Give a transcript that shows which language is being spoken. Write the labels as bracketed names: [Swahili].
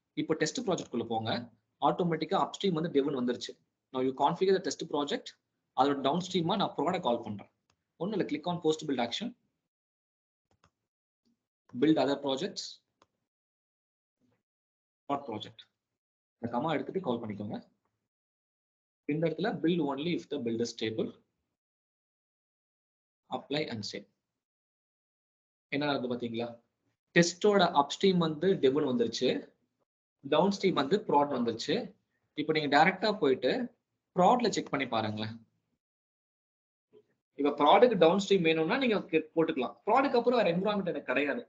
[Tamil] இப்போ test project குள்ள போங்க. ஆட்டோமேட்டிக்கா அப் ஸ்ட்ரீம் வந்து டெவ்னு வந்துருச்சு. [English] Now you configure the test project. [Tamil] அதோட டவுன் ஸ்ட்ரீமா நான் ப்ராடக்ட் கால் பண்றேன். ஒண்ணும் இல்ல, [English] Click on post build action, build other projects, ப்ராட் project. [Tamil] இந்த கமா எடுத்துட்டு கால் பண்ணிக்கோங்க. இந்த இடத்துல [English] build only if the build is stable, apply and save. [Tamil] என்ன நடக்குது பாத்தீங்களா? டெஸ்டோட அப்ஸ்ட்ரீம் வந்து டெவ்னு வந்துருச்சு, டவுன் ஸ்ட்ரீம் வந்து ப்ராட் வந்துருச்சு. இப்போ நீங்க டைரக்டா போயிட்டு ப்ராட்ல செக் பண்ணி பாருங்களேன். இப்ப ப்ராடுக்கு டவுன் ஸ்ட்ரீம் வேணும்னா நீங்க போட்டுக்கலாம். ப்ராடுக்கு அப்புறம் வேற என்விரான்மெண்ட் எனக்கு கிடையாது.